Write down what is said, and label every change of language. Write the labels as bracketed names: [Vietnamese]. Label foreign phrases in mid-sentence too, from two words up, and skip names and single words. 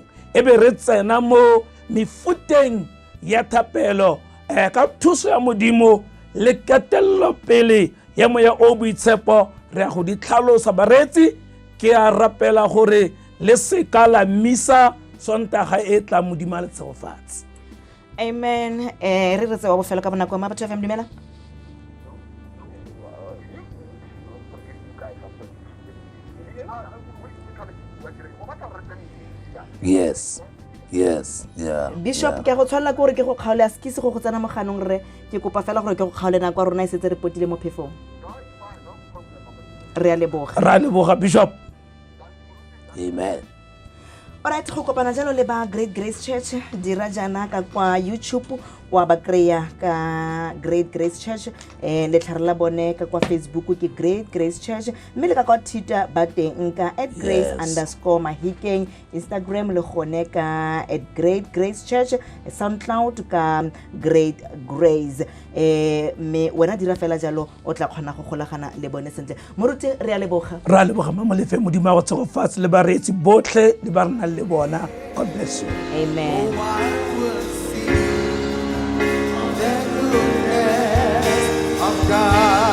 [Tswana] Ebe re tsena mo mefuteng ya thapelo ka thuso ya modimo le katelelo pele ya moya o boitshepo re a go di tlhalosa baretsi. Ke a rapela gore le seka la misa sontaga e tla modimo a le tshegofatse. Amen. Re re tsewa bofelo ka bonako Mabatho FM dumela. [English] Yes, yeah. [Tswana] Bishop ke go tshwalla gore ke go kgaole a skise go tsena mo ganong re ke kopa fela gore ke go kgaole nako rona e setse re potile mo phefong. Re a leboga Bishop. Amen. Alright, go kopana jalo le ba Great Grace Church dira jana ka kwa YouTube wa ba kreya ka Great Grace Church le tlhare la bone ka kwa Facebook ke Great Grace Church mme le ka kwa Twitter ba teng ka @grace_mahikeng, Instagram le gone ka @Great Church, SoundCloud ka Great Grace. Me wena dira fela jalo o tla kgona go golagana le bone sentle. Moruti re a leboga mamolefe modimo wa tshegofatse le baretsi botlhe le ba rena le bona. [English] God bless you. Amen. God.